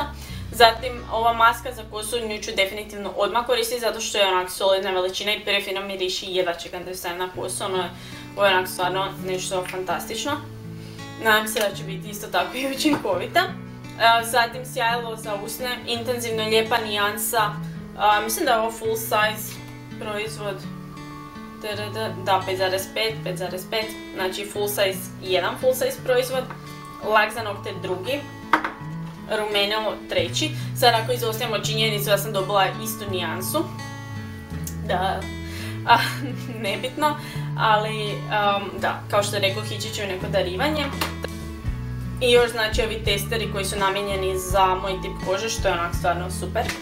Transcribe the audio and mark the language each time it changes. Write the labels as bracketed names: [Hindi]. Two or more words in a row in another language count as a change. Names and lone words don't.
[Croatian] Zatim ova maska za kosu, nju ću definitivno odmah koristiti zato što je onak solidna veličina i prefino miriši i jedva čekam da stavim na kosu, ovo je onak stvarno nešto fantastično. Nadam se da će biti isto tako i učinkovita. Zatim sjajilo za usne, intenzivno lijepa nijansa, mislim da je ovo [English] full size [Croatian] proizvod. Da, 5.5, znači [English] full size, [Croatian] jedan [English] full size [Croatian] proizvod, lak za nokte drugi, rumenilo treći. Sad ako izostavimo činjenicu da sam dobila istu nijansu, da, nebitno, ali da, kao što rekao, ići će u neko darivanje. I još znači ovi testeri koji su namijenjeni za moj tip kože, što je onak stvarno super.